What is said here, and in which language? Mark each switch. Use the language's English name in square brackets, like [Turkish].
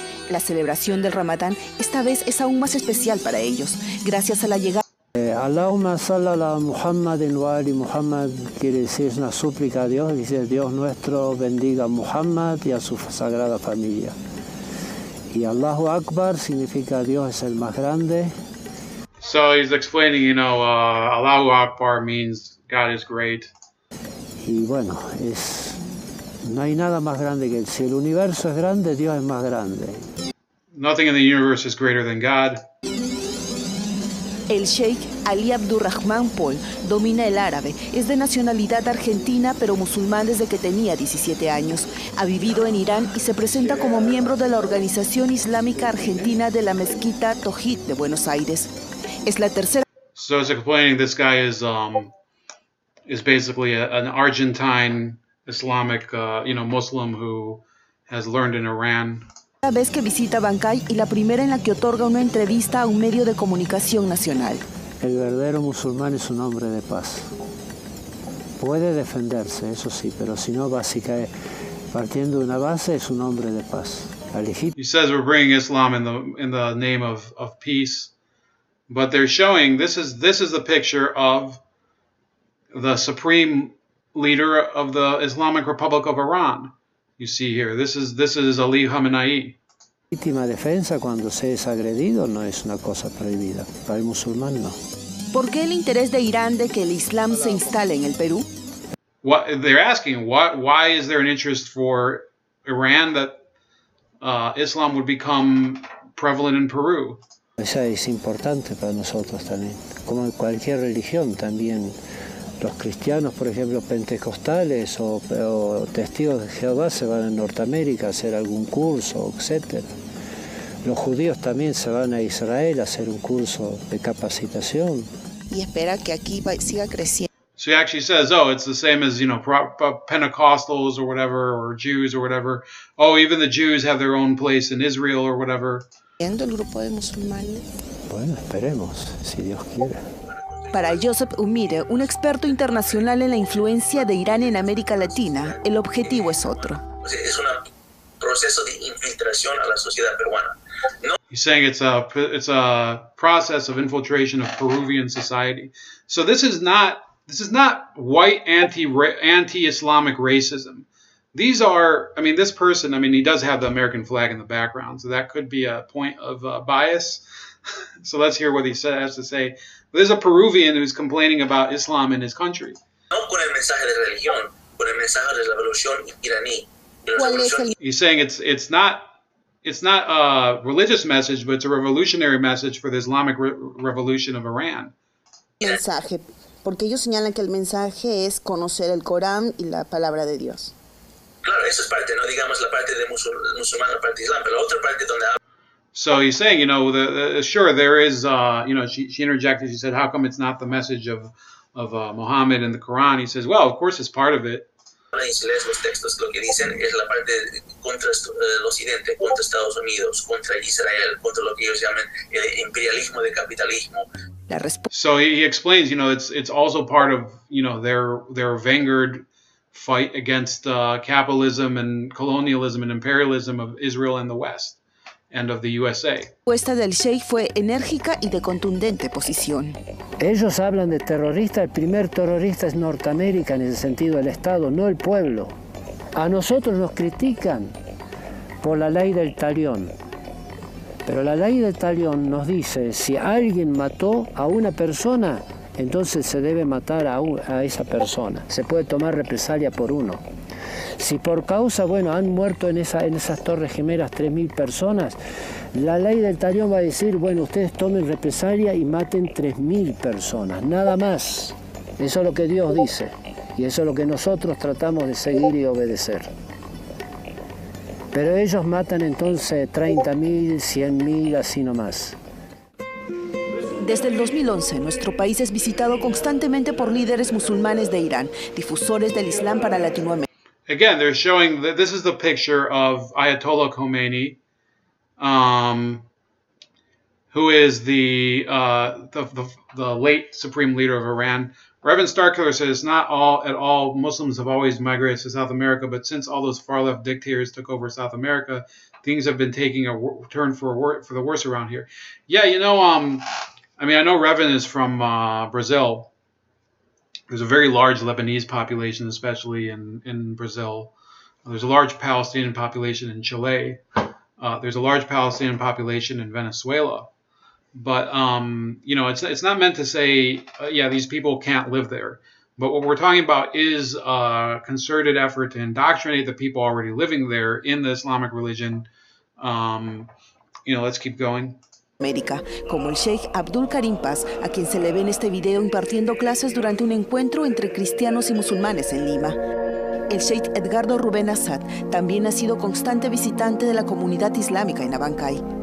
[Spanish] La celebración del Ramadán esta vez es aún más especial para ellos, gracias a la llegada. [Arabic] Allahumma salli ala Muhammad wa ali Muhammad [Spanish] quiere decir una súplica a Dios, dice Dios nuestro bendiga a Muhammad y a su sagrada familia. Y Allahu Akbar significa Dios es el más grande. [English] So he's explaining, Allahu Akbar means God is great. [Spanish] Y bueno, no hay nada más grande que si el universo es grande, Dios es más grande. [English] Nothing in the universe is greater than God. [Spanish] El Sheikh Ali Abdurrahman Paul domina el árabe, es de nacionalidad argentina pero musulmán desde que tenía 17 años. Ha vivido en Irán y se presenta como miembro de la Organización Islámica Argentina de la Mezquita Tawhid de Buenos Aires. Es la tercera. [English] So it's explaining this guy is basically an Argentine Islamic, Muslim who has learned in Iran. [Spanish] La vez que visita Bancay y la primera en la que otorga una entrevista a un medio de comunicación nacional. El verdadero musulmán es un hombre de paz. Puede defenderse, eso sí, pero si no, básicamente, partiendo de una base, es un hombre de paz. [English] He says we're bringing Islam in the name of peace, but they're showing this is the picture of the supreme leader of the Islamic Republic of Iran. You see here, this is Ali Khamenei. [Spanish] Legítima defensa cuando se es agredido no es una cosa prohibida. Para el musulmán no. ¿Por qué el interés de Irán de que el Islam se instale en el Perú? [English] They're asking why is there an interest for Iran that Islam would become prevalent in Peru? [Spanish] Esa es importante para nosotros también. Como en cualquier religión también. Los cristianos, por ejemplo, pentecostales o testigos de Jehová se van a Norteamérica a hacer algún curso, etc. Los judíos también se van a Israel a hacer un curso de capacitación. Y espera que aquí siga creciendo. [English] So he actually says, it's the same as, Pentecostals or whatever, or Jews or whatever. Oh, even the Jews have their own place in Israel or whatever. [Spanish] ¿El grupo de musulmanes? Bueno, esperemos, si Dios quiere. Para Joseph Umire, un experto internacional en la influencia de Irán en América Latina, el objetivo es otro. Es un proceso de infiltración a la sociedad peruana. [English] He's saying it's a process of infiltration of Peruvian society. So this is not white anti-Islamic racism. These are, this person, he does have the American flag in the background, so that could be a point of bias. So let's hear what he has to say. There's a Peruvian who's complaining about Islam in his country. [Spanish] No con el mensaje de religión, con el mensaje de la revolución iraní. [English] He's saying it's not a religious message, but it's a revolutionary message for the Islamic revolution of Iran. [Spanish] Mensaje, porque ellos señalan que el mensaje es conocer el Corán y la palabra de Dios. Claro, eso es parte, no digamos la parte de musulmán, la parte de Islam, pero la otra parte donde habla. [English] So he's saying, sure, there is, she interjected, she said, how come it's not the message of Muhammad in the Quran? He says, well, of course it's part of it. [Spanish] Y si lees los textos, lo que dicen es la parte contra el occidente, contra Estados Unidos, contra Israel, contra lo que ellos llaman el imperialismo de capitalismo. [English] So he explains, it's also part of, their vanguard fight against capitalism and colonialism and imperialism of Israel and the West. And of the USA. [Spanish] La respuesta del Sheikh fue enérgica y de contundente posición. Ellos hablan de terrorista, el primer terrorista es Norteamérica en ese sentido, el Estado, no el pueblo. A nosotros nos critican por la ley del talión. Pero la ley del talión nos dice, si alguien mató a una persona, entonces se debe matar a esa persona. Se puede tomar represalia por uno. Si por causa, bueno, han muerto en esas torres gemelas 3.000 personas, la ley del talión va a decir, bueno, ustedes tomen represalia y maten 3.000 personas, nada más. Eso es lo que Dios dice y eso es lo que nosotros tratamos de seguir y obedecer. Pero ellos matan entonces 30.000, 100.000, así nomás. Desde el 2011, nuestro país es visitado constantemente por líderes musulmanes de Irán, difusores del Islam para Latinoamérica. [English] Again, they're showing that this is the picture of Ayatollah Khomeini, who is the late supreme leader of Iran. Reverend Starkiller says it's not at all Muslims have always migrated to South America, but since all those far left dictators took over South America, things have been taking a turn for the worse around here. Yeah, I mean, I know Reverend is from Brazil. There's a very large Lebanese population, especially in Brazil. There's a large Palestinian population in Chile. There's a large Palestinian population in Venezuela. But, it's not meant to say, these people can't live there. But what we're talking about is a concerted effort to indoctrinate the people already living there in the Islamic religion. Let's keep going. [Spanish] América, como el Sheikh Abdul Karim Paz, a quien se le ve en este video impartiendo clases durante un encuentro entre cristianos y musulmanes en Lima. El Sheikh Edgardo Rubén Assad también ha sido constante visitante de la comunidad islámica en Abancay.